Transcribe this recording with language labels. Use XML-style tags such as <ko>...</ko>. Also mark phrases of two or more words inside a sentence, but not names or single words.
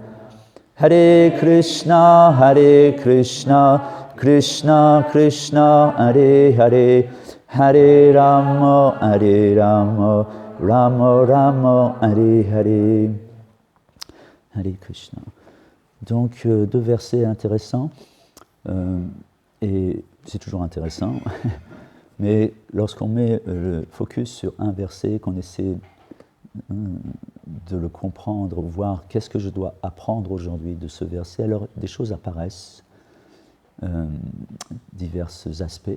<sa>हरे कृष्ण, कृष्ण कृष्ण, हरे हरे, हरे राम, राम राम, हरे हरे. हरे कृष्ण.</sa> <fr>Donc, deux versets intéressants, et c'est toujours intéressant, mais lorsqu'on met le focus sur un verset, qu'on essaie de le comprendre, voir qu'est-ce que je dois apprendre aujourd'hui de ce verset, alors des choses apparaissent, divers aspects.</fr>